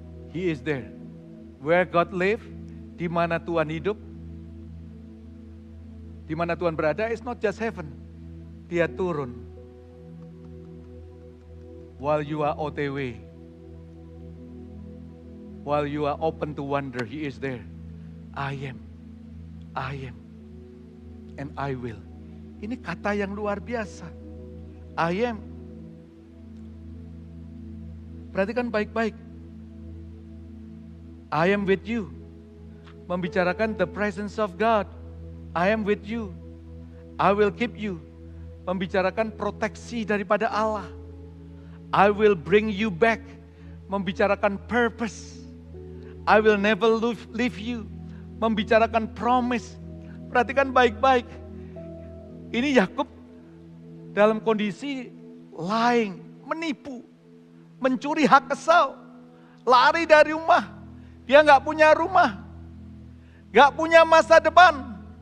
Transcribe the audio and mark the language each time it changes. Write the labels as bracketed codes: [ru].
[en] He is there. Where God live, [id] di mana Tuhan hidup, di mana Tuhan berada, [en] is not just heaven. [id] Dia turun. [en] While you are OTW. While you are open to wonder, He is there. I am. And I will. [id] Ini kata yang luar biasa. [en] I am. [id] Perhatikan baik-baik. [en] I am with you. Membicarakan the presence of God. I am with you. I will keep you. [id] Membicarakan proteksi daripada Allah. [en] I will bring you back. Membicarakan purpose. I will never leave you. [id] membicarakan promise. Perhatikan baik-baik. Ini Yakub dalam kondisi lying, menipu, mencuri hak Esau, lari dari rumah. Dia nggak punya rumah, nggak punya masa depan.